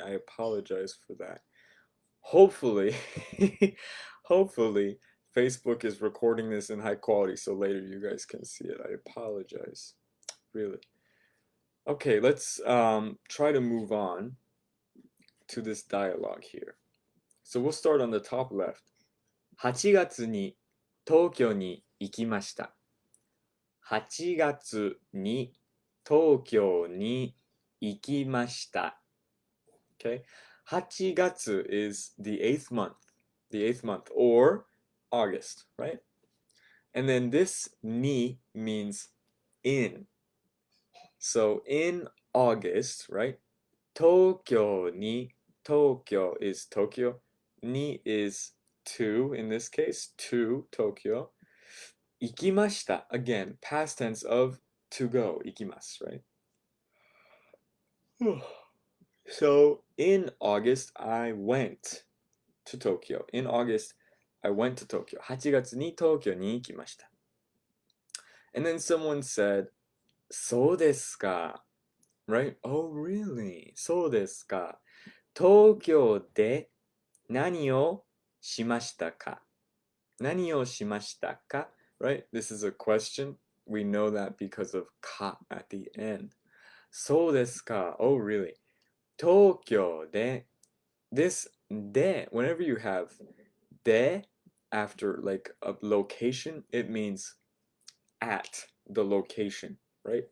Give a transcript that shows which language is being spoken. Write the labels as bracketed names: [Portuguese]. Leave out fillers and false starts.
[English] I apologize for that. Hopefully, hopefully, Facebook is recording this in high quality so later you guys can see it. I apologize. Really. Okay, let's try to move on to this dialogue here. So we'll start on the top left. [Japanese] 8月に東京に行きました。 8月に東京に行きました。 [English] Okay? 8月 is the eighth month, or August, right? And then this ni means in. So in August, right? Tokyo ni, Tokyo is Tokyo. Ni is to, in this case, to Tokyo. Ikimashita, again, past tense of to go, ikimasu, right? So in August, I went to Tokyo. In August, I went to Tokyo. [Japanese] 8月に東京に行きました。 [English] And then someone said, [Japanese] そうですか. [English] Right? Oh, really? [Japanese] そうですか. 東京で何をしましたか? 何をしましたか? [English] Right? This is a question. We know that because of ka at the end. [Japanese] そうですか. [English] Oh, really? 東京で this de, whenever you have de after like a location, it means at the location, right?